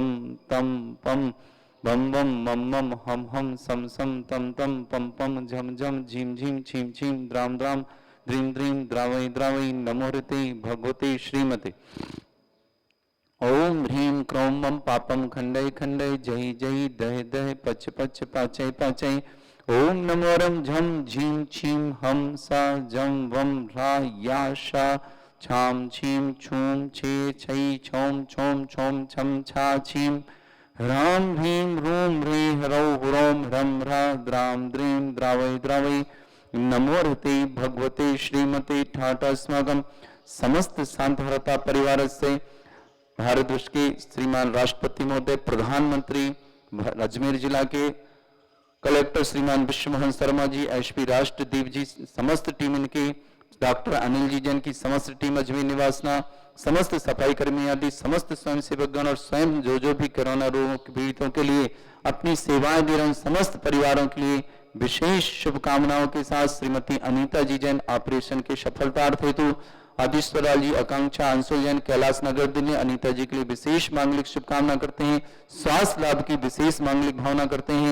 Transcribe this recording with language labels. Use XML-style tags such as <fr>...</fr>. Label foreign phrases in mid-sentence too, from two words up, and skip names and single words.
<sa>तं पं बम बम मम मम हम हम सम सम तम तम पम पम झम झम झीम झीम छीम छीम द्राम द्राम द्रीम द्रीम द्रावई द्रावई नमोहृते भगवते श्रीमते। ओम ह्रीं क्रों मम पापम खंडय खंडय जय जय दह दह पच पच पाचय पाचय। ओम नमोरम झम झीम छीम हम सा जम वम रा या शा छाम छीम छूम छे छै छोम छोम छोम छम छा छीम ह्राम ह्रीं रूम ह्री ह्रौ ह्रोम ह्रम ह्रा द्राम द्रीं द्रावय द्रावय नमोहृते भगवते श्रीमते ठाटा अस्माकं समस्त शांतहरता परिवार से</sa> <hi>भारत वर्ष के श्रीमान राष्ट्रपति महोदय, प्रधानमंत्री अजमेर जिला के कलेक्टर श्रीमान विश्वमोहन शर्मा जी, एसपी राष्ट्रदीप जी, समस्त टीम इनकी, डॉक्टर अनिल जी जन की समस्त टीम अजमेर निवासना, समस्त सफाई कर्मी आदि समस्त स्वयं सेवकगण और स्वयं जो भी कोरोना रोगों के पीड़ितों के लिए अपनी सेवाएं दे रहे हैं समस्त परिवारों के लिए विशेष शुभकामनाओं के साथ श्रीमती अनीता जी जैन ऑपरेशन के सफलतार्थ हेतु, आदिश्वराल जी, आकांक्षा, अंशुल जैन, कैलाश नगर दिल्ली अनीता जी के लिए विशेष मांगलिक शुभकामना करते हैं, स्वास्थ्य लाभ की विशेष मांगलिक भावना करते हैं।</hi>